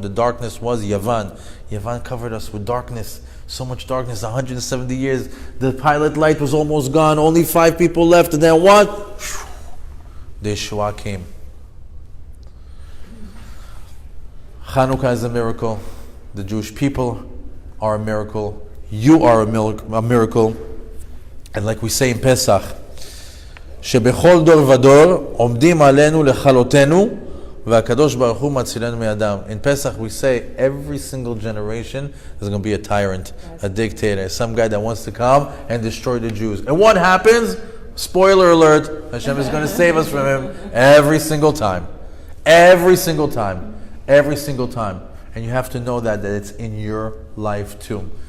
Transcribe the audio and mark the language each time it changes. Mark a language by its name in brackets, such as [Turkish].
[English] The darkness was Yavan. Yavan covered us with darkness, so much darkness, 170 years. The pilot light was almost gone, only 5 people left, and then what? The Yeshua came. Chanukah is a miracle. The Jewish people are a miracle. You are a miracle. And like we say in Pesach, [Hebrew] שבכל דור ודור עומדים עלינו לכלותנו והקדוש ברוך הוא מצילנו מידם. [English] In Pesach we say every single generation is going to be a tyrant, a dictator, some guy that wants to come and destroy the Jews. And what happens? Spoiler alert, Hashem is going to save us from him every single time. Every single time. Every single time. And you have to know that it's in your life too.